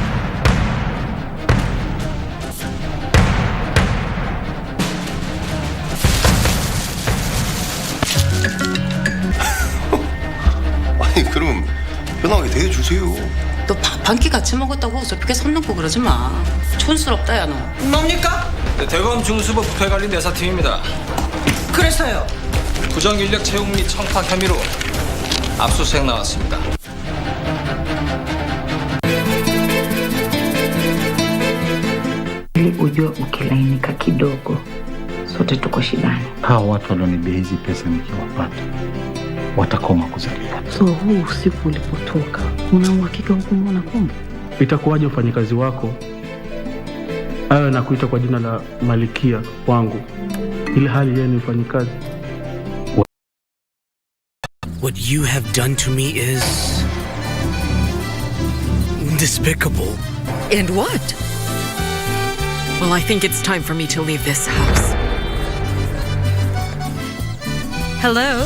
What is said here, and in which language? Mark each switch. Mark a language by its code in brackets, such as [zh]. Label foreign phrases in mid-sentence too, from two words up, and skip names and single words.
[ko] 아니 그럼 편하게 대해주세요. 너 밥 한 끼 같이 먹었다고 어설프게 손 놓고 그러지 마. 촌스럽다 야 너. 뭡니까? 대검 중수부 부패관리 내사팀입니다. 그래서요? 부정 인력 채용 및 청탁 혐의로 압수수색 나왔습니다. [sw] Ujue ukilainika kidogo sote tuko shidani. Hawa watu walionibia hizi pesa nikiwapata watakoma kuzalia. So huu usiku ulipotoka, una uhakika hukumwona kumbe? Itakuwaje ufanyikazi wako awe na kuita kwa jina la malikia wangu, ili hali yeye ni mfanyikazi. [en] What you have done to me is despicable. And what? Well, I think it's time for me to leave this house. Hello?